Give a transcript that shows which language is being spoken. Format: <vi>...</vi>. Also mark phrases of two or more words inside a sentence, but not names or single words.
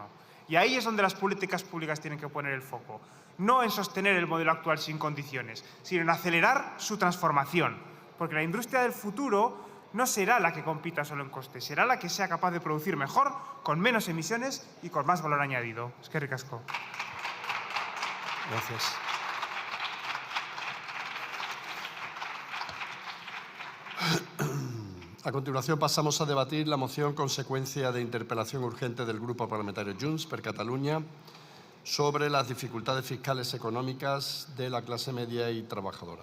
<es>Y ahí es donde las políticas públicas tienen que poner el foco. No en sostener el modelo actual sin condiciones, sino en acelerar su transformación. Porque la industria del futuro no será la que compita solo en coste, será la que sea capaz de producir mejor, con menos emisiones y con más valor añadido.</es> <eu>Eskerrik asko.</eu> <es>Gracias. A continuación pasamos a debatir la moción consecuencia de interpelación urgente del Grupo Parlamentario Junts per Catalunya sobre las dificultades fiscales económicas de la clase media y trabajadora.</es>